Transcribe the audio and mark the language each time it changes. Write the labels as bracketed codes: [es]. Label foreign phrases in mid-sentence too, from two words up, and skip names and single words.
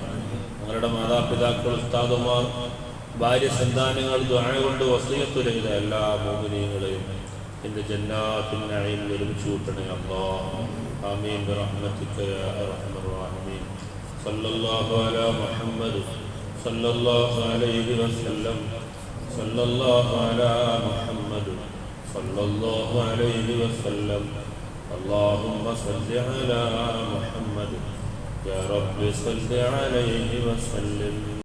[ml] ഞങ്ങളുടെ മാതാപിതാക്കൾ, ഉസ്താദുമാർ, ഭാര്യ, സന്താനങ്ങൾ, ദുആ കൊണ്ട് വസിയത്ത് ചെയ്ത എല്ലാ മുഅ്മിനീങ്ങളെയും നിന്റെ [ar] جنات النعيم [ml] ഒരുമിച്ച് കൂട്ടണേ അല്ലാഹ്. [ar] آمين برحمتك يا أرحم الراحمين. صلى الله على محمد صلى الله عليه وسلم. صلى الله على محمد صلى الله عليه وسلم. اللهم صل على محمد يا رب صل عليه وسلم.